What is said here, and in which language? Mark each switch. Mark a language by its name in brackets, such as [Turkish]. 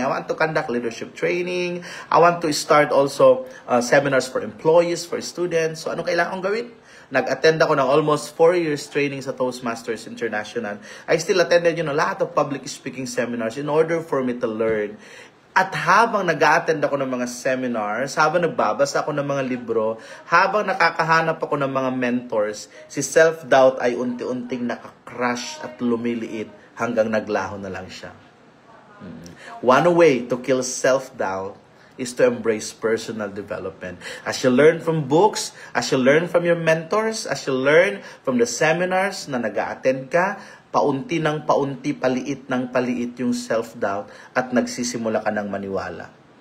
[English] I want to conduct leadership training. I want to start also seminars for employees, for students. [Filipino] So ano kailangan kong gawin? Nag-attend ako ng almost 4 years training sa Toastmasters International. [English] I still attended, a lot of public speaking seminars in order for me to learn. [Filipino] At habang nag-attend ako ng mga seminars, habang nagbabasa ako ng mga libro, habang nakakahanap ako ng mga mentors, si self-doubt ay unti-unting nakakrush at lumiliit hanggang naglaho na lang siya. [English] One way to kill self-doubt is to embrace personal development. As you learn from books, as you learn from your mentors, as you learn from the seminars na nag-a-attend ka, [Filipino] paunti ng paunti, paliit ng paliit yung self-doubt at nagsisimula ka ng maniwala.